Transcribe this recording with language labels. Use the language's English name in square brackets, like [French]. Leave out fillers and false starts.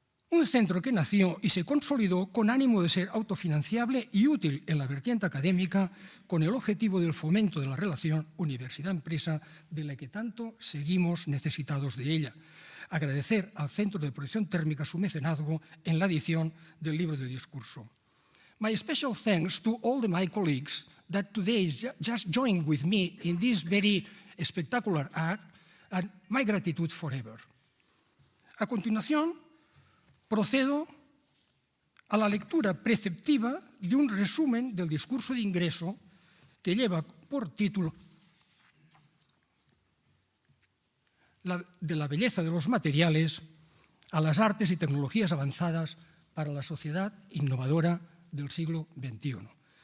[Spanish] Un centro que nació y se consolidó con ánimo de ser autofinanciable y útil en la vertiente académica, con el objetivo del fomento de la relación universidad-empresa, de la que tanto seguimos necesitados de ella. Agradecer al Centro de Proyección Térmica su mecenazgo en la edición del libro de discurso. [English] My special thanks to all my colleagues that today just joined with me in this very spectacular act, and my gratitude forever. [Spanish] A continuación, procedo a la lectura preceptiva de un resumen del discurso de ingreso que lleva por título de la belleza de los materiales a las artes y tecnologías avanzadas para la sociedad innovadora del siglo XXI.